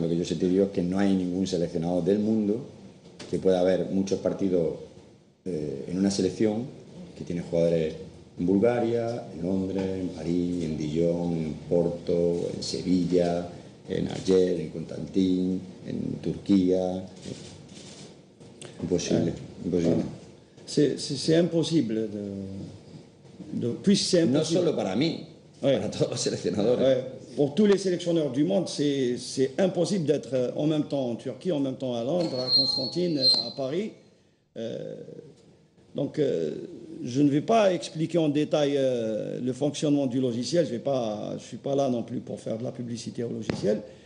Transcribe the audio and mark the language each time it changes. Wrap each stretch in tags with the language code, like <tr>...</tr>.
<es>Lo que yo sé te digo es que no hay ningún seleccionado del mundo, que pueda haber muchos partidos en una selección que tiene jugadores en Bulgaria, en Londres, en París, en Dijon, en Porto, en Sevilla, en Alger, en Constantin, en Turquía. Imposible.</es> <fr>C'est imposible c'est impossible.</fr> <es>No solo para mí, para todos los seleccionadores.</es> <fr>Pour tous les sélectionneurs du monde, c'est impossible d'être en même temps en Turquie, en même temps à Londres, à Constantine, à Paris. Donc, je ne vais pas expliquer en détail le fonctionnement du logiciel. Je ne suis pas là non plus pour faire de la publicité au logiciel.</fr>